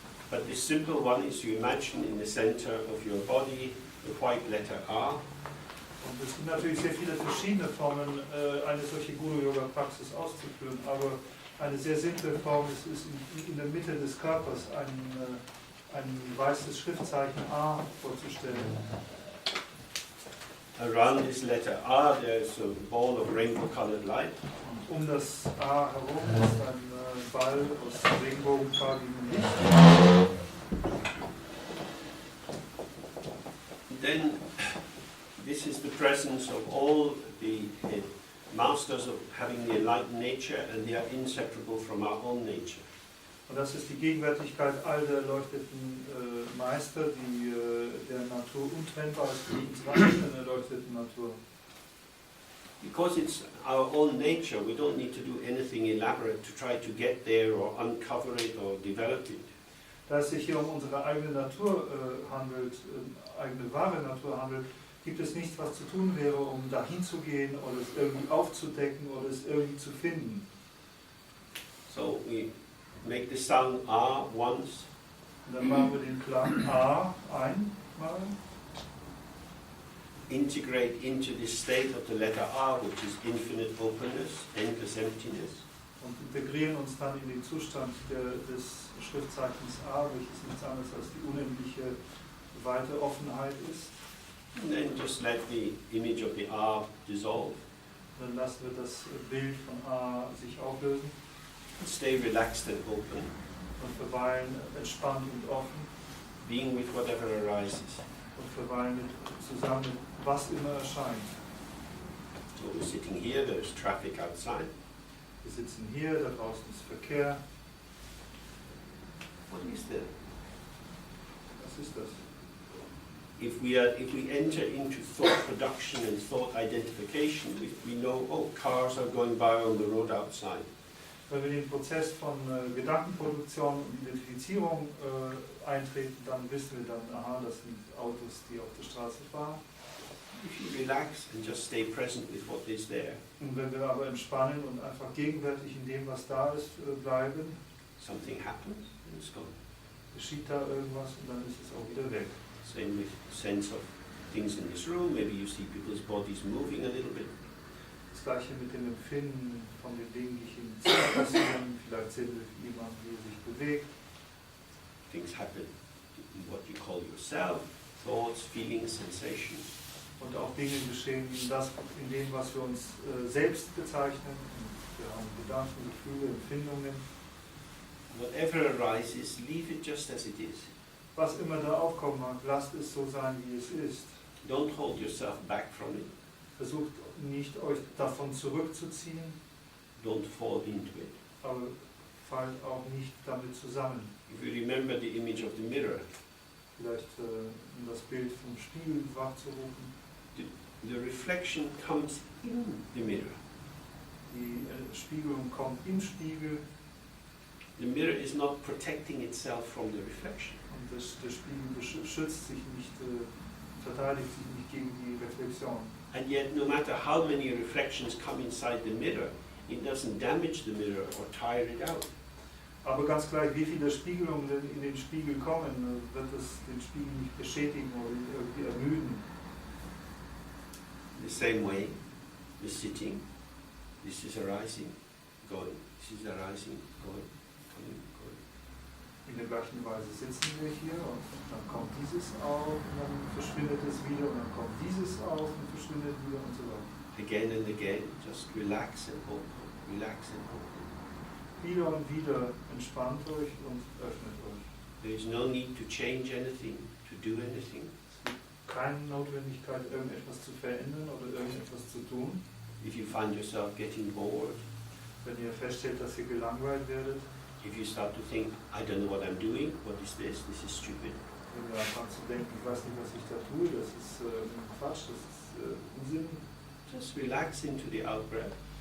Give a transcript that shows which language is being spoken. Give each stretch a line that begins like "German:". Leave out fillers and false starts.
English: But this simple one is you imagine in the center of your body the white letter R.
German: Und es gibt natürlich sehr viele verschiedene Formen, eine solche Guru-Yoga-Praxis auszuführen, aber eine sehr simple Form ist in der Mitte des Körpers ein weißes Schriftzeichen A vorzustellen.
English: Around this letter R there is a ball of rainbow-colored light.
German: Und das A herum ist ein Ball aus regenbogenfarbigem Licht.
English: Then this is the presence of all the masters of having the enlightened nature, and they are inseparable from our own nature.
German: Und das ist die Gegenwärtigkeit all der erleuchteten Meister, die der Natur untrennbar ist von unserer eigenen erleuchteten Natur.
English: Because it's our own nature, we don't need to do anything elaborate to try to get there or uncover it or develop it.
German: Da es sich hier um unsere eigene Natur handelt, eigene wahre Natur handelt, gibt es nichts, was zu tun wäre, um dahin zu gehen oder es irgendwie aufzudecken oder es irgendwie zu finden.
English: So we make the sound A once.
German: Und dann machen wir den Klang A einmal.
English: Integrate into this state of the letter R, which is infinite openness, endless emptiness.
German: Und integrieren uns dann in den Zustand des Schriftzeichens A, welches nichts anderes als die unendliche weite Offenheit ist.
English: And then just let the image of the R dissolve.
German: Dann lassen wir das Bild von A sich auflösen.
English: Stay relaxed and open,
German: Und verweilen entspannt und offen.
English: being with whatever arises.
German: Und verweilen zusammen mit was immer erscheint.
English: So we're sitting here, there's traffic outside.
German: Wir sitzen hier, da draußen ist Verkehr.
English: What is that?
German: Was ist das?
English: If we enter into thought production and thought identification, we know, oh, cars are going by on the road outside.
German: Wenn wir in den Prozess von Gedankenproduktion und Identifizierung eintreten, dann wissen wir dann, aha, das sind Autos, die auf der Straße fahren.
English: If you relax and just stay present with what is there,
German: Und wenn wir aber entspannen und einfach gegenwärtig in dem, was da ist, bleiben,
English: something happens and it's gone.
German: geschieht da irgendwas und dann ist es auch wieder weg.
English: Same with sense of things in this room. Maybe you see people's bodies moving a little bit.
German: Das gleiche mit dem Empfinden von den Dingen, die im Zimmer passieren. Vielleicht sehen wir jemanden, wie er sich bewegt.
English: Things happen in what you call yourself, thoughts, feelings, sensations.
German: Und auch Dinge geschehen in dem, was wir uns selbst bezeichnen. Und wir haben Gedanken, Gefühle, Empfindungen.
English: Whatever arises, leave it just as it is.
German: Was immer da aufkommen mag, lasst es so sein, wie es ist.
English: Don't hold yourself back from it.
German: Versucht nicht, euch davon zurückzuziehen,
English: Don't fall into it.
German: aber fallt auch nicht damit zusammen.
English: If you remember the image of the mirror,
German: Vielleicht um das Bild vom Spiegel wachzurufen.
English: the reflection comes in the mirror.
German: Die Spiegelung kommt im Spiegel
English: The mirror is not protecting itself from the reflection.
German: und der Spiegel schützt sich nicht, verteidigt sich nicht gegen die Reflexion.
English: And yet, no matter how many reflections come inside the mirror, it doesn't damage the mirror or tire it out.
German: Aber ganz gleich, wie viele Spiegelungen denn in den Spiegel kommen, wird es den Spiegel nicht beschädigen oder ihn irgendwie ermüden.
English: The same way, the sitting, this is arising, going, this is arising, going, coming, going.
German: In der gleichen Weise sitzen wir hier und dann kommt dieses auf und dann verschwindet es wieder und dann kommt dieses auf und verschwindet wieder und so weiter.
English: Again and again, just relax and open, relax and open.
German: Wieder und wieder entspannt euch und öffnet euch.
English: There is no need to change anything, to do anything.
German: Es gibt keine Notwendigkeit, irgendetwas zu verändern oder irgendetwas zu tun.
English: If you find yourself getting bored,
German: Wenn ihr feststellt, dass ihr gelangweilt werdet,
English: if you start to think, I don't know what I'm doing, what is this is stupid.
German: wenn ihr anfangt zu denken, ich weiß nicht, was ich da tue, das ist Quatsch, das ist Unsinn,
English: Just relax into the out-breath.